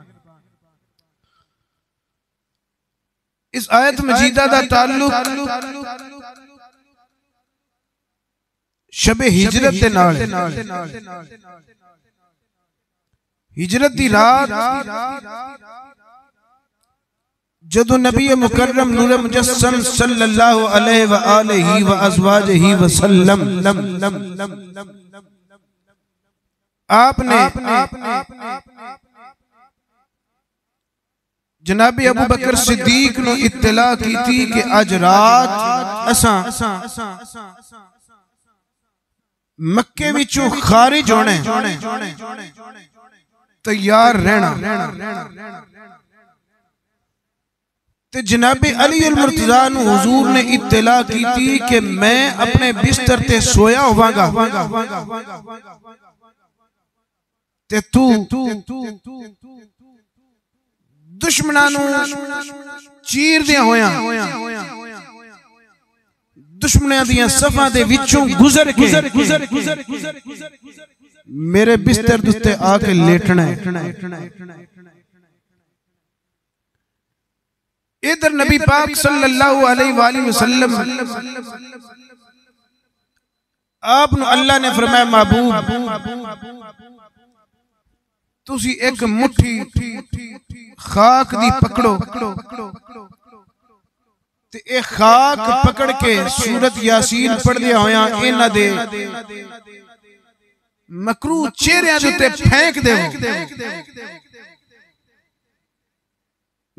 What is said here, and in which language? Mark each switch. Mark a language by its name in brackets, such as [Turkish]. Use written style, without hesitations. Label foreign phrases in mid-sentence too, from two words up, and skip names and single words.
[Punjabi] اس آیت مجیدہ دا تعلق شبِ ہجرت دے نال. ہجرت دی رات جدوں نبی مکرم نور مجسم [Arabic] صلى الله عليه وعلى آله وأزواجه وسلم [Punjabi] آپ نے جنابی ابو بکر صدیق نوں اطلاع کی تھی کہ اج رات اساں مکے وچوں خارج ہونے تیار رہنا. تے جنابی علی المرتضیٰ نوں حضور نے اطلاع کی تھی کہ میں اپنے بستر تے سویا ہوواں گا تے توں دشمناں نوں چیر دیا ہویا دشمناں دیاں صفاں دے وچوں گزر کے میرے بستر دے اتے آ کے لیٹنا ہے. ادھر نبی پاک [Arabic] صلى الله عليه وسلم [Punjabi] آپ اللہ نے فرمایا محبوب تسی ایک مٹھی خاک دی پکڑو تے اے خاک پکڑ کے سورت یٰسین پڑھدے ہویا ایہناں دے مکروہ چہریاں دے اتے پھینک دیوو.